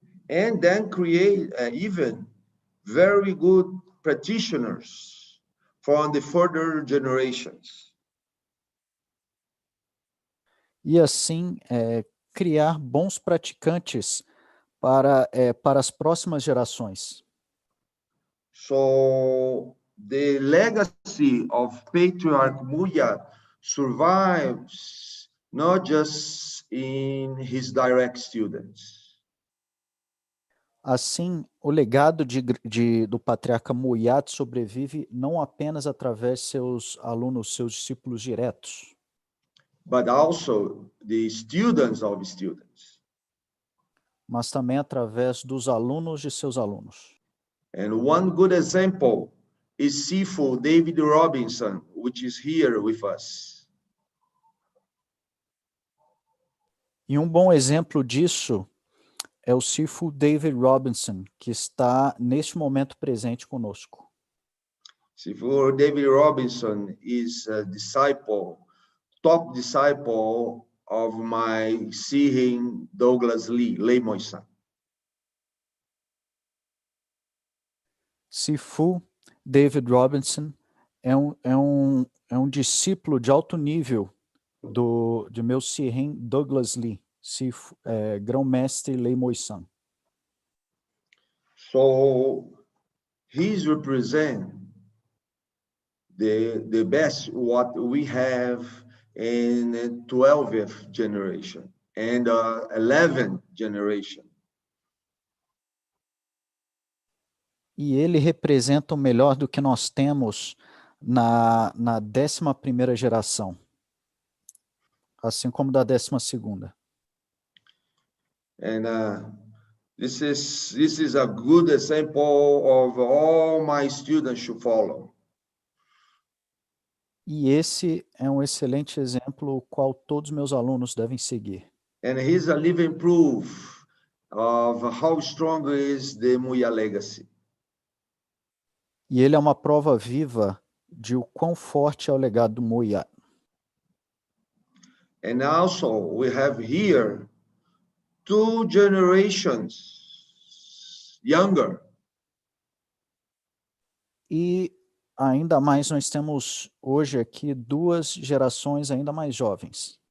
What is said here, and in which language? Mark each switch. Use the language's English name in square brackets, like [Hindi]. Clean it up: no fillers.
[English] And then create even very good practitioners for the further generations. [Portuguese] E assim criar bons praticantes para as próximas gerações. [English] So the legacy of Patriarch Muya survives not just in his direct students. [Portuguese] Assim, o legado do patriarca Moyat sobrevive não apenas através de seus alunos, seus discípulos diretos, [English] but also the students of students. [Portuguese] mas também através dos alunos de seus alunos. [English] And one good example is Sifu David Robinson, which is here with us. [Portuguese] E um bom exemplo disso é o Sifu David Robinson, que está neste momento presente conosco. [English] Sifu David Robinson is a disciple, top disciple of my Sihin Douglas Lee, Lei Moisan. [Portuguese] Sifu David Robinson é um discípulo de alto nível de meu Sihin Douglas Lee, grão-mestre Lei Moisan. [English] So he's represent the best what we have in the 12th generation and 11th generation. [Portuguese] E ele representa o melhor do que nós temos na 11ª geração, assim como da 12ª. [English] And this is a good example of all my students should follow. [Portuguese] E esse é um excelente exemplo o qual todos meus alunos devem seguir. [English] And he's a living proof of how strong is the Muya legacy. [Portuguese] E ele é uma prova viva de o quão forte é o legado do Moyat. [English] And also we have here 2 generations younger. [Portuguese] E ainda mais nós temos hoje aqui 2 gerações ainda mais jovens.